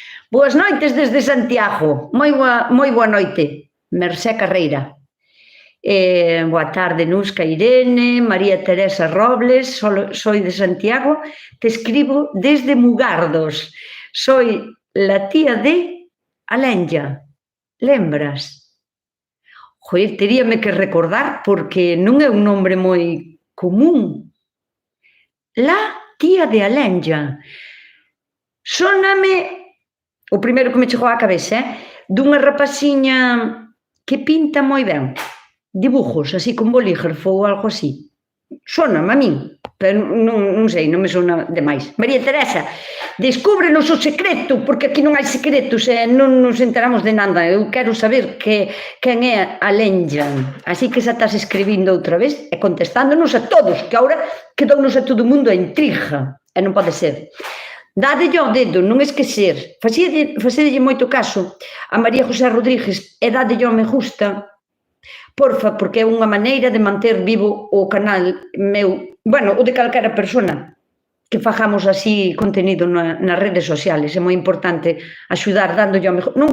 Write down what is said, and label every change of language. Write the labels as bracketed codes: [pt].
[gl] Boas noites desde Santiago, moi boa noite, Mercé Carreira. Boa tarde, [es] Nusca Irene, María Teresa Robles, soy de Santiago, te escribo desde Mugardos, soy la tía de Alenja, [gl] lembras? Joder, teríame que recordar porque non é un nombre moi común. [es] La tía de Alenja. [gl] Sóname, o primeiro que me chegou á cabeza, dunha rapaciña que pinta moi ben. Dibujos, así con bolígrafo ou algo así. Sóname a min, pero non sei, non me sona demais. María Teresa, descúbrenos o secreto, porque aquí non hai secretos e non nos enteramos de nada. Eu quero saber quen é Alenja. Así que xa estás escribindo outra vez e contestándonos a todos, que agora quedounos a todo o mundo a intriga. E non pode ser. Dádelle ao dedo, non esquecer. Facedelle moito caso a María José Rodríguez e dádelle ao me gusta, porfa, porque é unha maneira de manter vivo o canal meu, bueno, o de calquera persona, que fagamos así contenido nas redes sociales. É moi importante axudar dándolle ao me gusta.